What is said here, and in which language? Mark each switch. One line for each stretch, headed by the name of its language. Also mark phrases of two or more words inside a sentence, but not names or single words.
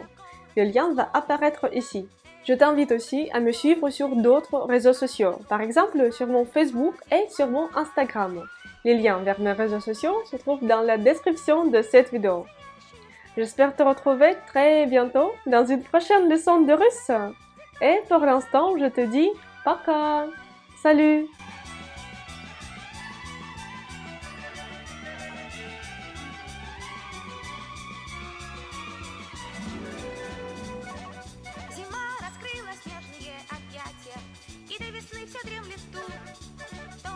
French: Le lien va apparaître ici. Je t'invite aussi à me suivre sur d'autres réseaux sociaux, par exemple sur mon Facebook et sur mon Instagram. Les liens vers mes réseaux sociaux se trouvent dans la description de cette vidéo. J'espère te retrouver très bientôt dans une prochaine leçon de russe. Et pour l'instant, je te dis пока. Salut!
Russian: Зима раскрыла снежные объятия, и до весны все дремлет тут.